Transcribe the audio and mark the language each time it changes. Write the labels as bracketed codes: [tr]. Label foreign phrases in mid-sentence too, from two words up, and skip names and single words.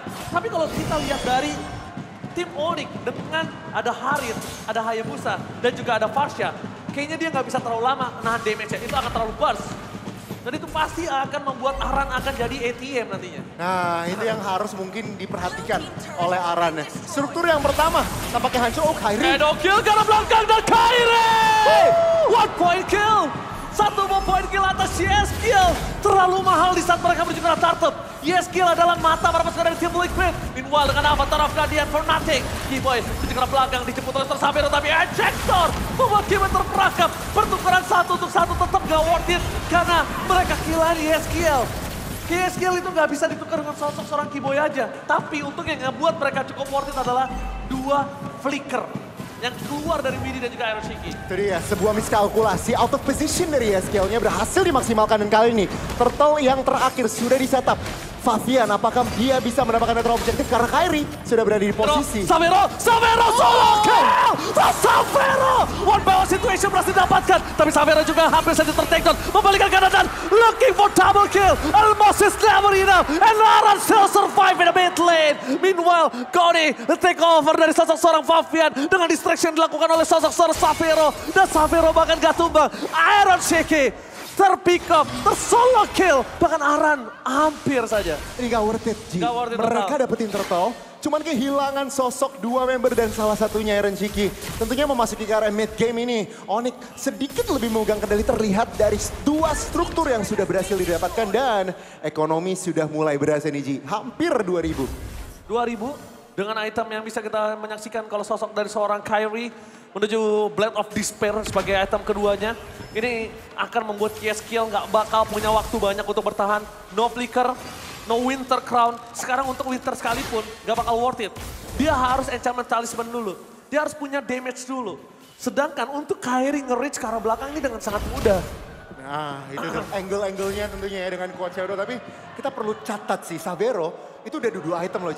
[id] Tapi kalau kita lihat dari tim Onyx dengan ada Harit, ada Hayabusa, dan juga ada Farsha, kayaknya dia nggak bisa terlalu lama nahan damage-nya, itu akan terlalu burst. Dan itu pasti akan membuat Aran akan jadi ATM nantinya. Nah itu yang harus mungkin diperhatikan oleh Aran. Struktur yang pertama tampaknya hancur, Kairi. Shadow Kill ke arah belakang dan Kairi! [en] One point kill! [id] Satu point kill atas Yeskiel. Terlalu mahal di saat mereka menuju ke arah Turtle. Yeskiel adalah mata para pasukan dari tim Liquid. Meanwhile dengan Avatar of Guardian [en] for nothing. [id] Kiboy menuju ke arah belakang dijemput oleh Tersabero tapi ejector membuat Kiboy terperangkap. Pertukaran 1 untuk 1 tetap gak [en] worth it [id] karena mereka kehilangan Yeskiel. Yeskiel itu gak bisa ditukar dengan sosok seorang Kiboy aja. Tapi untuk yang ngebuat mereka cukup [en] worth it [id] adalah 2 flicker yang keluar dari Widi dan juga Iron Shiki. Itu dia, sebuah miskalkulasi [en] out of position [id] dari Yeskiel-nya berhasil dimaksimalkan dan kali ini Turtle yang terakhir sudah di-setup. Favian, apakah dia bisa mendapatkan netral objektif karena Kairi sudah berada di posisi. Savero solo kill! Savero! [en] One power situation [id] berhasil didapatkan. Tapi Savero juga hampir saja ter-takedown. Membalikan kanan [en] looking for double kill. Almost is never enough. And Aran still survive in the mid lane. [id] Meanwhile, Goni [en] take over [id] dari sosok seorang Favian. Dengan distraction dilakukan oleh sosok seorang Savero. Dan Savero bahkan gak tumbang. Iron Shiki terpick up, tersolo kill. Bahkan Aran hampir saja. Ini gak [en] worth it, [id] Ji. Gak [en] worth it [id] Mereka total. dapetin Turtle, cuman kehilangan sosok 2 member dan salah satunya Iron Shiki. Tentunya memasuki ke arah mid game ini, Onyx sedikit lebih memegang kendali terlihat dari 2 struktur yang sudah berhasil didapatkan dan ekonomi sudah mulai berasa nih Ji. Hampir 2000. 2000 dengan item yang bisa kita menyaksikan kalau sosok dari seorang Kairi menuju Blade of Despair sebagai item keduanya. Ini akan membuat Yeskiel nggak bakal punya waktu banyak untuk bertahan. [en] No flicker, no winter crown. [id] Sekarang untuk winter sekalipun nggak bakal [en] worth it. [id] Dia harus enchantment talisman dulu. Dia harus punya damage dulu. Sedangkan untuk Kairi nge-reach ke arah belakang ini dengan sangat mudah. Nah itu tuh angle-angle-nya tentunya ya dengan Quad Shadow. Tapi kita perlu catat sih, Savero itu udah 2 item loh Ji.